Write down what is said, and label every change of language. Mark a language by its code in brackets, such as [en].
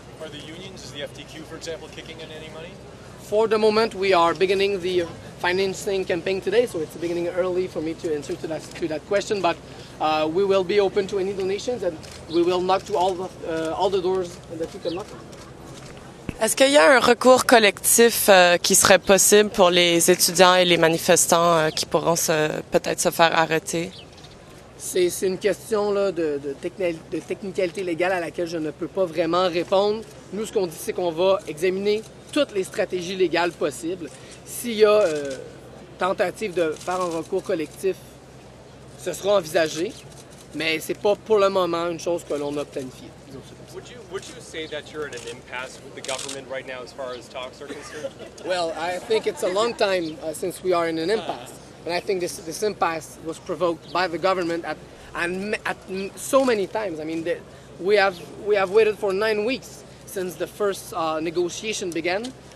[en] Are the unions, is the FTQ, for example, kicking in any money? For the moment, we are beginning the financing campaign today, so it's beginning early for me to answer to that question. But we will be open to any donations, and we will knock to all the doors that we can knock on. [fr] Est-ce qu'il y a un recours collectif qui serait possible pour les étudiants et les manifestants qui pourront peut-être se faire arrêter? C'est une question là, de technicalité légale à laquelle je ne peux pas vraiment répondre. Nous, ce qu'on dit, c'est qu'on va examiner toutes les stratégies légales possibles. S'il y a tentative de faire un recours collectif, ce sera envisagé, mais c'est pas pour le moment une chose que l'on a planifiée. [en] Would you say that you're in an impasse with the government right now as far as talks are concerned? Well, I think it's a long time since we are in an impasse. And I think this impasse was provoked by the government at so many times. I mean, we have waited for 9 weeks since the first negotiation began.